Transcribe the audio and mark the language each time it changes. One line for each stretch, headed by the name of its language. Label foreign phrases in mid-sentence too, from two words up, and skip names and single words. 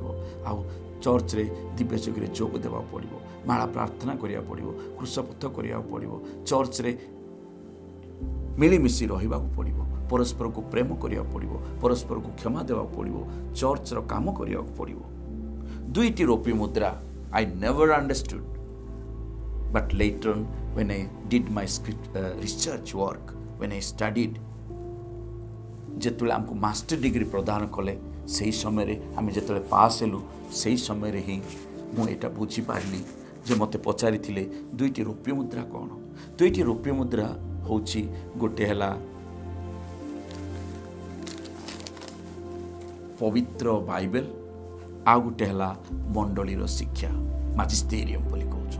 Odia: ଆଉ ଚର୍ଚ୍ଚରେ ଦିବ୍ୟଯୋଗରେ ଯୋଗ ଦେବାକୁ ପଡ଼ିବ, ମାଳା ପ୍ରାର୍ଥନା କରିବାକୁ ପଡ଼ିବ, କୃଷପଥ କରିବାକୁ ପଡ଼ିବ, ଚର୍ଚ୍ଚରେ ମିଳିମିଶି ରହିବାକୁ ପଡ଼ିବ, ପରସ୍ପରକୁ ପ୍ରେମ କରିବାକୁ ପଡ଼ିବ, ପରସ୍ପରକୁ କ୍ଷମା ଦେବାକୁ ପଡ଼ିବ, ଚର୍ଚ୍ଚର କାମ କରିବାକୁ ପଡ଼ିବ। ଦୁଇଟି ରୌପ୍ୟ ମୁଦ୍ରା
English: I never understood, but later on when I did my research work, when I studied,
Odia: ଯେତେବେଳେ ଆମକୁ
English: master degree
Odia: ପ୍ରଦାନ କଲେ, ସେହି ସମୟରେ ଆମେ ଯେତେବେଳେ ପାସ୍ ହେଲୁ, ସେହି ସମୟରେ ହିଁ ମୁଁ ଏଇଟା ବୁଝିପାରିଲି ଯେ ମୋତେ ପଚାରିଥିଲେ ଦୁଇଟି ରୌପ୍ୟ ମୁଦ୍ରା କ'ଣ? ଦୁଇଟି ରୌପ୍ୟ ମୁଦ୍ରା ହେଉଛି, ଗୋଟେ ହେଲା ପବିତ୍ର ବାଇବେଲ, ଆଉ ଗୋଟେ ହେଲା ମଣ୍ଡଳୀର ଶିକ୍ଷା, ମାଜିଷ୍ଟେରିୟମ୍ ବୋଲି କହୁଛୁ।